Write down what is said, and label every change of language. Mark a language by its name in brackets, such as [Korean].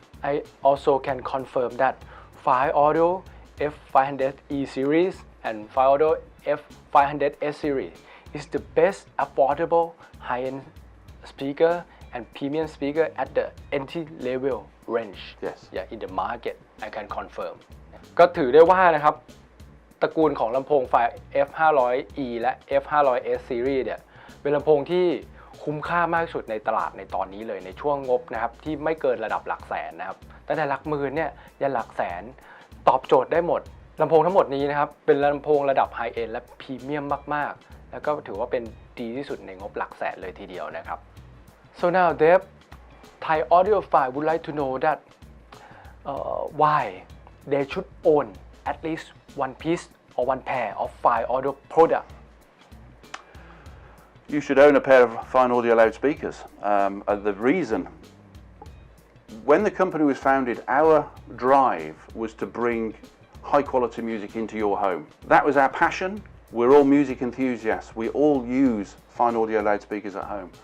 [English] I also can confirm that FYNE Audio F500E series and FYNE Audio F500S series is the best affordable high-end speaker and premium speaker at the entry level range. Yes. Yeah, in the market, I can confirm. [Thai] ก็ถือได้ว่านะครับตระกูลของลำโพงไฟ F500E และ F500S series เนี่ยเป็นลำโพงที่คุ้มค่ามากที่สุดในตลาดในตอนนี้เลยในช่วงงบนะครับที่ไม่เกินระดับหลักแสนนะครับตั้งแต่หลักหมื่นเนี่ยยันหลักแสน ตอบโจทย์ได้หมดลำโพงทั้งหมดนี้นะครับเป็นลำโพงระดับไฮเอนด์และพรีเมียมมากๆแล้วก็ถือว่าเป็นดีที่สุดในงบหลักแสนเลยทีเดียวนะครับ [English] So now Dave, Thai audiophile would like to know that why they should own at least one piece or one pair of FYNE audio product. You should own a pair of FYNE audio loudspeakers. The reason, when the company was founded, our drive was to bring high quality music into your home. That was our passion. We're all music enthusiasts. We all use FYNE audio loudspeakers at home.